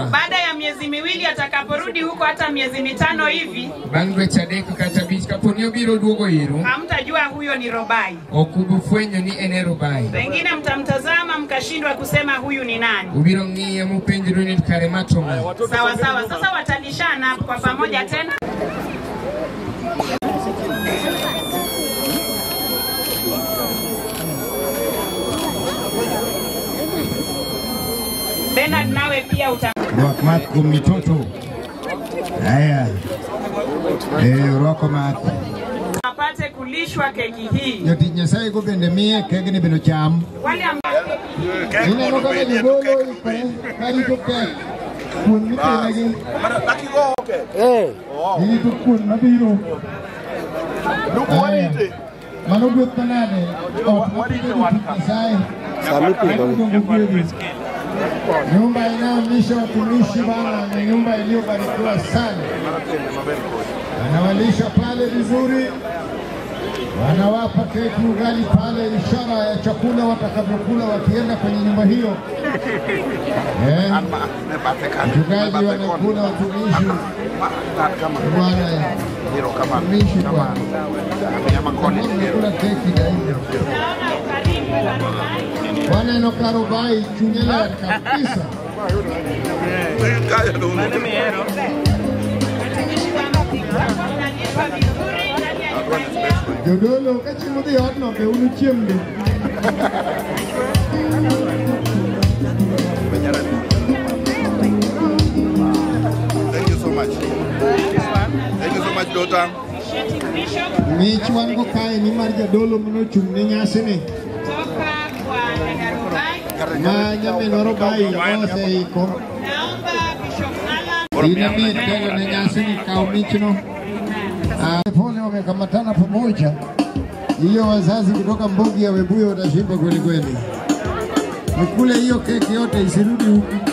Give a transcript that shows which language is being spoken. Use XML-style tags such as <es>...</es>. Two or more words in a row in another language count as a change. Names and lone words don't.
<sw>Baada ya miezi miwili atakaporudi huko, hata miezi mitano hivi,</sw> <luo>bang' dweche adek kata abich kaponi obiro duogo iru,</luo> <sw>hamtajua huyo ni Robai.</sw> <luo>ok ubufwenyo ni en Robai.</luo> <sw>Pengine mtamtazama mkashindwa kusema huyu ni nani.</sw> <luo>Ubiro ng'iye mupenjru ni kare mato ng'a.</luo> <sw>Sawa sawa, sasa watalishana kwa pamoja tena. Bernard nawe pia</sw> <luo>Rwak math kuom mitoto. Haya. Rwako math.</luo> <sw>apate kulishwa keki hii.</sw> <luo>Jotich Nyasaye go bende miye kegni bendo cham.</luo> <sw>Wale ambao</sw> <luo>Ineno kaka jogolo ikore karito kek. Kuon mitene irito kuon mabiro. Mano gweth manade. Nyasaye.</luo> <sw>Nyumba inayolisha watumishi Bwana ni nyumba iliyobarikiwa sana. Wanawalisha pale vizuri, wanawapa keki, ugali pale, ishara ya chakula watakavyokula wakienda kwenye nyumba hiyo. Mchungaji wanakula watumishi Bwana, watumishi Bwana, wanakula keki daima.</sw> <luo>Bwana enoka Robai chunyela kabisa. Jodolo kachimo dhi odno be unu chiembe.</luo> <en>Thank you so much. Thank you so much, daughter.</en> <luo>Mich wan go kae ni mar jadolo monochung' ne nyasi ni. Ma nyamin Robai oseiko.</luo> <sw>Inabidi tena na</sw> <luo>nyasi ni kao michno.</luo> <sw>Pole wamekamatana pamoja. Hiyo wazazi kutoka Mbugi ya Webuye watashiba kweli kweli. Nikule hiyo keki yote isirudi huku.</sw>